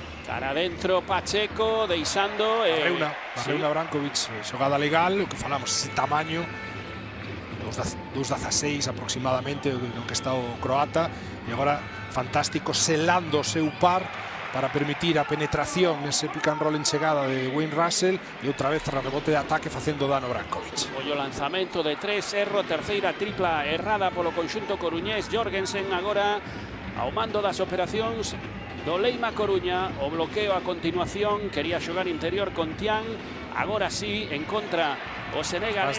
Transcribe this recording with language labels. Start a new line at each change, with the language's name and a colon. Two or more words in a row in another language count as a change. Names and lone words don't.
Galician: Cara dentro Pacheco, deixando... Barreuna Brankovic, xogada legal, o que falamos, ese tamaño, 2,16 aproximadamente no que está o croata, e agora fantástico selando o seu par para permitir a penetración nese
English: pick and roll
Galician: en chegada de Wayne Russell, e outra vez tras rebote de ataque facendo dano Brankovic. O lanzamento de 3, erro, terceira tripla errada polo conxunto coruñés. Jorgensen agora ao mando das operacións do Leima Coruña. O bloqueo a continuación, quería xogar interior con Tian, agora sí, en contra o senegalés.